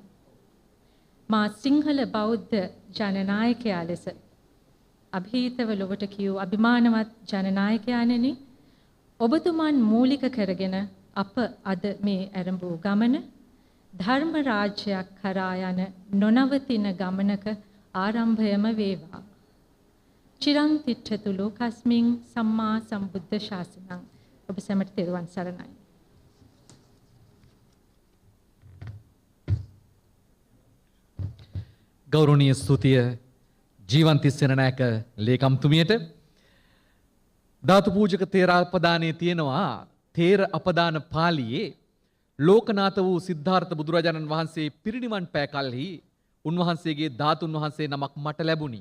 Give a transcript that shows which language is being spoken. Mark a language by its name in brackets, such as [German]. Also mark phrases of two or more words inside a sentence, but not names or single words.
[Sinhala] මා සිංහල බෞද්ධ ජනනායකයා ලෙස අභීතව ලොවට කියූ අභිමානවත් ජනනායකයාණෙනි, ඔබතුමන් මූලික කරගෙන අප අද මේ ආරම්භ ගමන ධර්ම රාජ්‍යයක් කරා යන නොනවතින ගමනක ආරම්භයම වේවා. [Pali] චිරං තිට්ඨතු ලෝකස්මින් සම්මා සම්බුද්ධ ශාසනං. [Sinhala] ඔබ සැමට තෙරුවන් සරණයි. ගෞරවනීය ස්තුතිය ජීවන්ති සෙනනායක ලේකම්තුමියට. ධාතු පූජක තේරාපදානයේ තියෙනවා තේර අපදාන පාළියේ ලෝකනාත වූ සිද්ධාර්ථ බුදුරජාණන් වහන්සේ පිරිනිවන් පෑ කලෙහි උන්වහන්සේගේ ධාතුන් වහන්සේ නමක් මට ලැබුණි.